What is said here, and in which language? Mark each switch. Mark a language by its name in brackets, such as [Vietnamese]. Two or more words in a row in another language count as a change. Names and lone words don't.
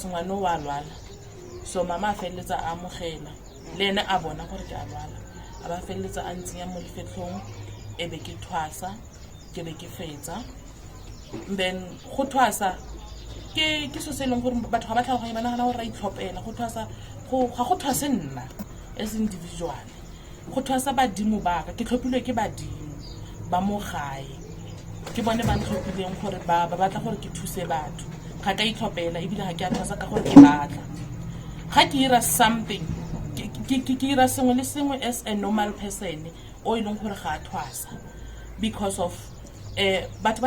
[Tswana] ngwana o a lwala so mama a feleletsa a amogela le ene a bona gore ke a lwala a ba feleletsa a ntsenya mo lefetlhong ebe ke thwasa ke be ke fetsa then go thwasa ke so se leng gore batho ga ba tlhaloganye ba nagana gore ra itlhopela go thwasa ga go thwase nna [English] as individual [Tswana] go thwasa badimo baka ke tlhophilwe ke badimo ba mo gae ke bone ba ntlhophileng gore ba batla gore ke thuse batho ga ka itlhopela ebile ga ke a thwasa ka gore ke batla ga ke ira something ke ira sengwe le sengwe [English] as a normal person [Tswana] o e leng gore ga a thwasa [English] because of [Tswana] batho ba